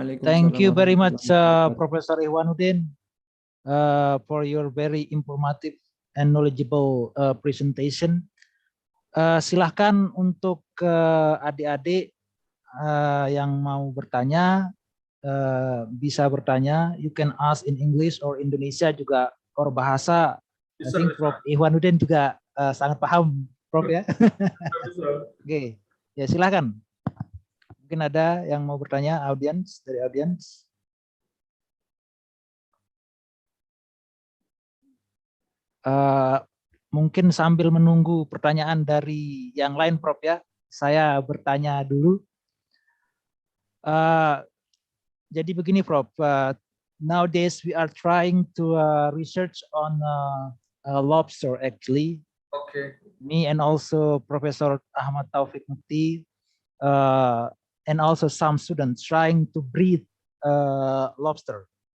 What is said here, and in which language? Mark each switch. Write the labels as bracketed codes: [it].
[en] Thank you very much, Professor Ihwanuddin, for your very informative and knowledgeable presentation. [id] Silahkan untuk adik-adik yang mau bertanya, bisa bertanya. [en] You can ask in English or Indonesia juga, or bahasa. I think [id] Prof Ihwanuddin juga sangat paham, Prof ya. Oke, ya silakan. Mungkin ada yang mau bertanya, audiens, dari audiens. Mungkin sambil menunggu pertanyaan dari yang lain, Prof ya, saya bertanya dulu. Jadi begini, Prof. [en] Nowadays we are trying to research on lobster actually. Okay. Me and also Professor Ahmad Taufik Mukti, and also some students trying to breed lobster.